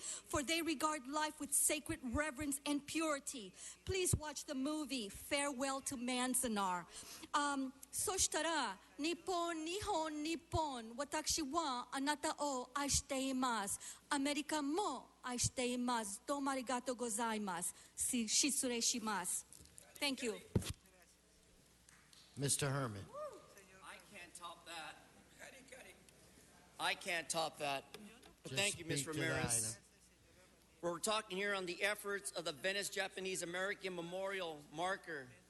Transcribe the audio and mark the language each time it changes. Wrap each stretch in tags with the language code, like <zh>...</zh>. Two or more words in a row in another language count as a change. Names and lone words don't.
<en>For they regard life with sacred reverence and purity. Please watch the movie Farewell to Manzanar.</en> <ja>Soshitara, 日本、日本、日本、私はあなたを愛しています. アメリカも愛しています. どうもありがとうございます。失礼します.</ja> <en>Thank you. Mr. Herman. I can't top that. I can't top that. But Just thank you, Ms. speak to the Ramirez. We're talking here on the efforts of the Venice Japanese American Memorial Marker.</en>